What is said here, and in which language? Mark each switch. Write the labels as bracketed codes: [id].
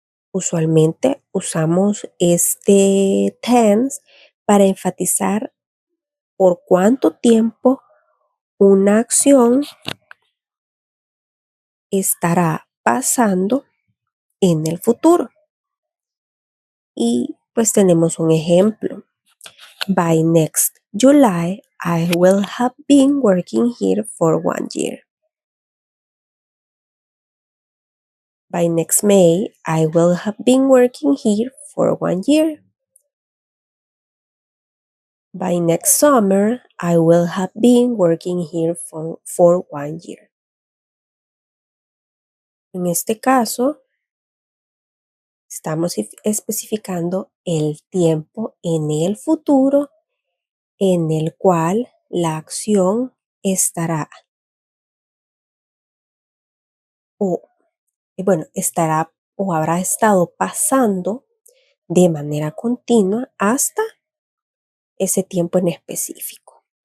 [es] Usualmente usamos este tense para enfatizar por cuánto tiempo una acción estará pasando en el futuro. Y pues tenemos un ejemplo. [en] By next July, I will have been working here for 1 year. By next May, I will have been working here for 1 year. By next summer, I will have been working here for 1 year. [es] En este caso, estamos especificando el tiempo en el futuro en el cual la acción estará o, estará o habrá estado pasando de manera continua hasta ese tiempo en específico.